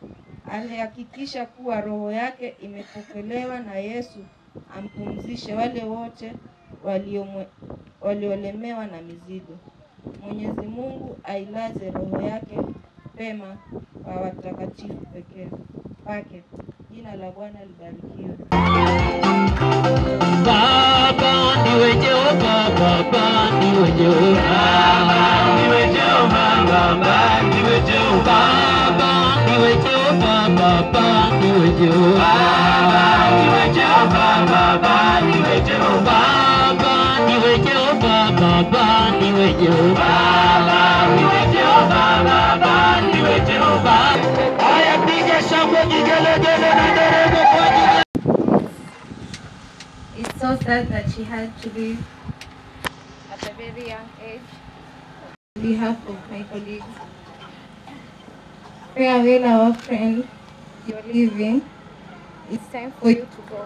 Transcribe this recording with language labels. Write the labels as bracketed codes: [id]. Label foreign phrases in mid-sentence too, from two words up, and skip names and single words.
[sw] Alihakikisha kuwa roho yake imepokelewa na Yesu ampumzishe wale wote waliolemewa na mizigo. Mwenyezi Mungu ailaze roho yake pema kwa watakatifu pekee wake. Jina la Bwana libarikiwe. [ki] Baba ndiwe Jehova, Baba ndiwe Jehova, Baba ndiwe Jehova, Baba ndiwe Jehova, Baba ndiwe Jehova, Baba ndiwe Jehova, Baba ndiwe Jehova, Baba ndiwe Jehova, Baba ndiwe Jehova, Baba ndiwe Jehova, Baba ndiwe Jehova, Baba ndiwe Jehova. [sw] Haya, piga shangwe, kigelegele na nderemo kwa ajili. [en] It's so sad that she had to leave at a very young age. On behalf of my colleagues, farewell our friend, you're leaving. It's time for you to go.